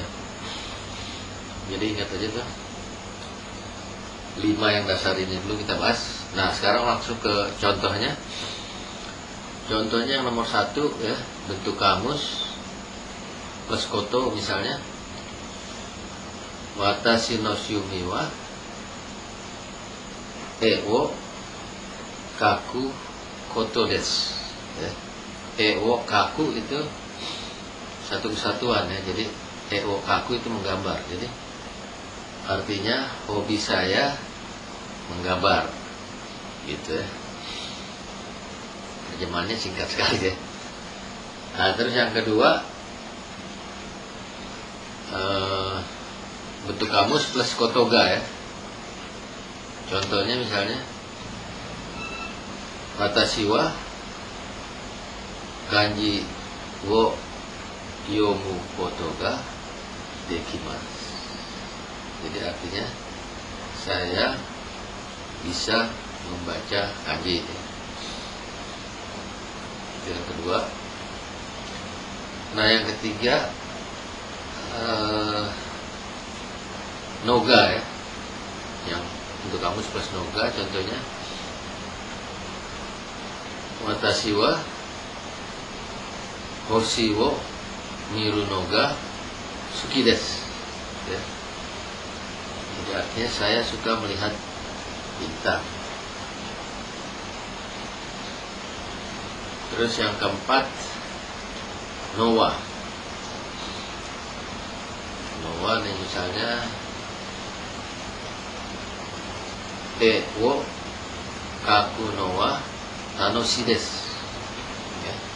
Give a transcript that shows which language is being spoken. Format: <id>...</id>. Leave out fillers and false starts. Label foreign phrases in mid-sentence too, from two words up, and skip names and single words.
<id>Jadi ingat aja tuh 5 yang dasar ini dulu kita bahas. Nah sekarang langsung ke contohnya. Contohnya yang nomor 1 ya, bentuk kamus plus koto misalnya.</id> <ja>私の趣味はを描くことです ya. を描く</ja> <id>itu satu kesatuan ya. Jadi</id> <ja>を描く</ja> <id>itu menggambar. Jadi artinya hobi saya menggambar gitu ya. Terjemahannya singkat sekali ya. Nah terus yang kedua bentuk kamus plus kotoga ya. Contohnya misalnya</id> <ja>私は漢字を読むことができます.</ja> <id>Jadi artinya saya bisa membaca kanji ya. Itu yang kedua. Nah yang ketiga noga ya, yang untuk kamus plus noga.</id> <ja>Contohnya 私は星を見るのが好きです ya.</ja> <id>Jadi artinya saya suka melihat bintang. Terus yang keempat nowa.</id> <ja>Nowa</ja> <id>nih misalnya</id> <ja>を描くのは楽しいです ya.</ja>